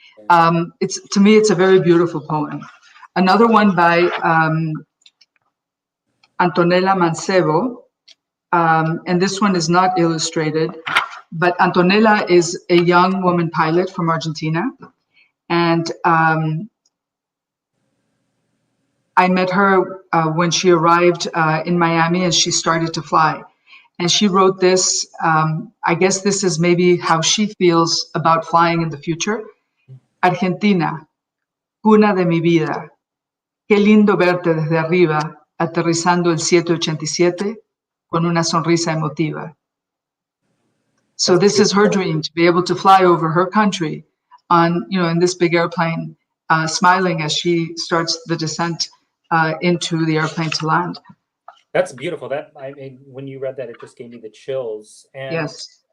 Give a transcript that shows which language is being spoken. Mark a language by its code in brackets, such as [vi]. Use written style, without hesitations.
[en] To me, it's a very beautiful poem. Another one by Antonella Mancebo, and this one is not illustrated, but Antonella is a young woman pilot from Argentina. And I met her when she arrived in Miami and she started to fly. And she wrote this, I guess this is maybe how she feels about flying in the future. [es] Argentina, cuna de mi vida, qué lindo verte desde arriba, aterrizando el 787 con una sonrisa emotiva. [en] So this is her dream, to be able to fly over her country on, you know, in this big airplane, smiling as she starts the descent into the airplane to land. That's beautiful. That, I mean, when you read that, it just gave me the chills. And, yes.